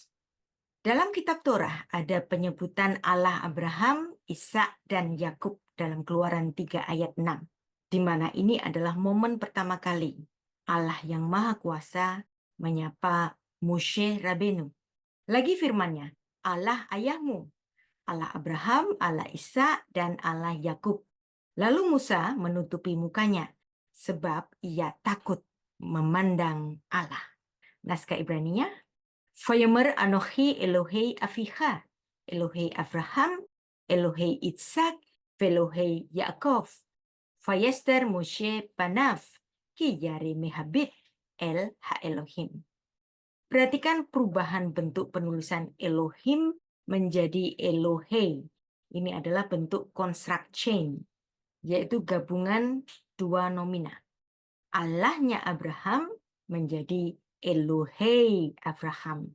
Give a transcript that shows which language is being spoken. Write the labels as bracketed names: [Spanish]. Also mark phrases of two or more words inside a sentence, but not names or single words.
[Indonesian] Dalam kitab Torah ada penyebutan Allah Abraham, Ishak, dan Yakub dalam Keluaran 3 ayat 6, di mana ini adalah momen pertama kali Allah yang Maha Kuasa menyapa Moshe Rabenu. Lagi firman-Nya, Allah ayahmu, Allah Abraham, Allah Ishak, dan Allah Yakub. Lalu Musa menutupi mukanya, sebab ia takut memandang Allah. Naskah Ibraninya, [Hebrew] ויאמר אנכי אלהי אביך אלהי אברהם אלהי יצחק ואלהי יעקב. ויסתר משה פניו, כי ירא מהביט אל האלהים. [Indonesian] Perhatikan perubahan bentuk penulisan Elohim menjadi Elohei. Ini adalah bentuk [English] construct chain, [Indonesian] yaitu gabungan dua nomina. Allahnya Abraham menjadi [Hebrew] אלהי אברהם.